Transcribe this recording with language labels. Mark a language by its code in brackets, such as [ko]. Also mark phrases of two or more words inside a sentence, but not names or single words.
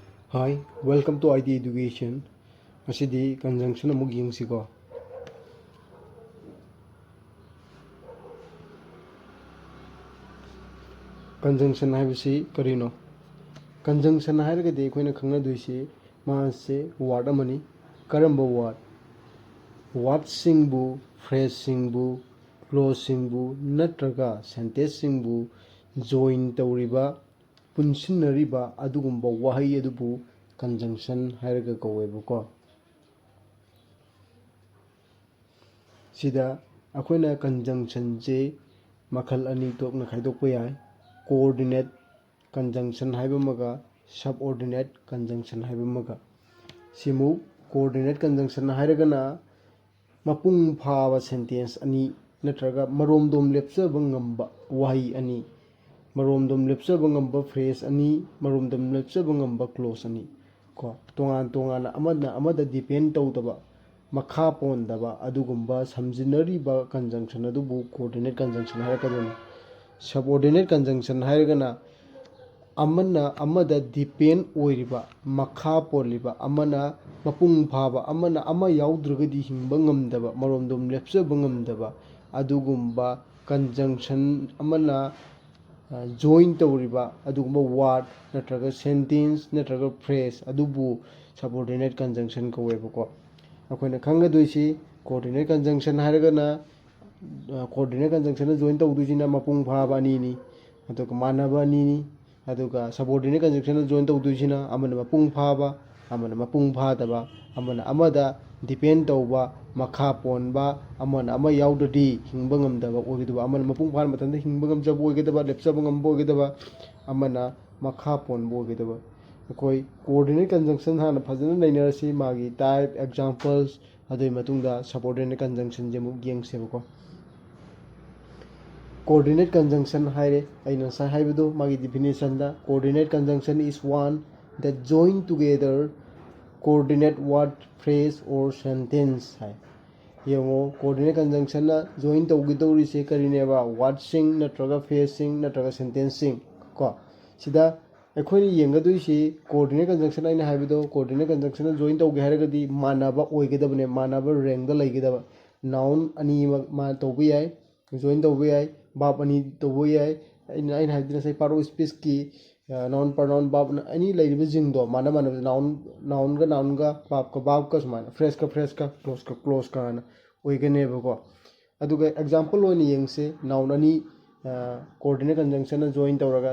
[en] Hi, welcome to ID Education. [mni] Asidi conjunction amug yengsigo. Conjunction haibasi karino. Conjunction hairagadi akoina khangnadoisi maase word amani karamba word. Word singbu, phrase singbu, clause singbu natraga sentence singbu join tawriba punsinariba adugumba wahay adubu conjunction hairaga kawebako. Sida akoina conjunction je makal ani tokna khaidokpa yai. [en] Coordinate conjunction [mni] haibamaga [en] subordinate conjunction [mni] haibamaga simu [en] coordinate conjunction [mni] hairagana mapung phaba sentence ani natraga maromdom lepchaba ngamba wahi ani maromdom lepchaba ngamba phrase ani maromdom lepchaba ngamba clause ani ko tongan amada depend tawdaba makha pondaba adugumba samjinariba conjunction adubu [en] coordinate conjunction [mni] hairagana. [en] Subordinate conjunction [mni] hairagana amada depend oiriba makha poliba amana mapung phaba amana ama yaudrugadi hingba ngamdaba maromdom lepchaba ngamdaba adugumba conjunction amana join tawriba adugumba word natraga sentence natraga phrase adubu [en] subordinate conjunction [mni] kawebako. Akoina khangadoisi [en] coordinate conjunction [mni] hairagana [en] coordinate conjunction [mni] join tawdusina mapung phaba ani ni aduga manaba ani ni aduga [en] subordinate conjunction [mni] join tawdusina amana mapung phaba amana mapung phadaba amana amada depend tawba makha ponba amana ama yaudadi hingba ngamdaba oigidaba amana mapung phar matanda hingba ngamjaba oigidaba lepchaba ngamba oigidaba amana makha ponba oigidaba. Akoi [en] coordinate conjunction [mni] hana fajana nainarasi magi [en] type examples [mni] adui matungda [en] subordinate conjunction [mni] jemu yengsebako. [en] Coordinate conjunction [mni] haire aina sai haibedo magi definition da [en] coordinate conjunction is one that join together coordinate word phrase or sentence [mni] hai yengo [en] coordinate conjunction [mni] na join tawgidori se karineba word sing natraga phrase sing natraga sentence sing ko sida akhoi yengadoisi [en] coordinate conjunction [mni] aina haibedo [en] coordinate conjunction [mni] na join tawge hairagadi manaba oigedabane manaba rank da laigedaba noun ani ma tawbi yai join tawbi yai verb ani tawbi yai aina haidina sai paro speech ki [en] noun pronoun verb [mni] ani lairiba jingdo mana noun ga verb ka sumana phrase ka clause ka na oiganeba ko aduga example oni yengse noun ani coordinate conjunction na join tawraga